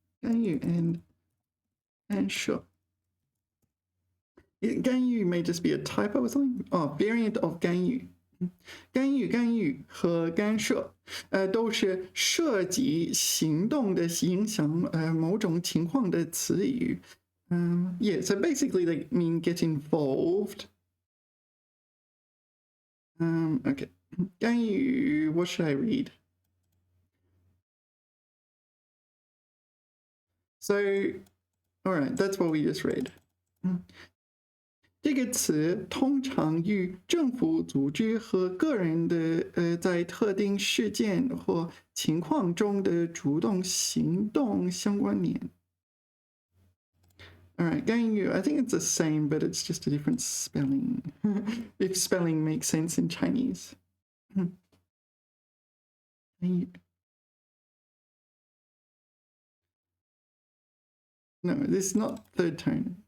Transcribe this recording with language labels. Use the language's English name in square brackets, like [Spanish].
[English] 干预 and sure. Gan yu may just be a typo or something. Oh, variant of 干预。 [Chinese] 干预和干涉，都是涉及行动的影响某种情况的词语。 [English] Yeah, so basically they mean get involved. Okay. 干预 what should I read? So, all right, that's what we just read. [Chinese] 这个词通常与政府组织和个人的在特定事件或情况中的主动行动相关联。 [English] All right, 干预 I think it's the same, but it's just a different spelling. If spelling makes sense in Chinese. 干预 No, this is not third tone.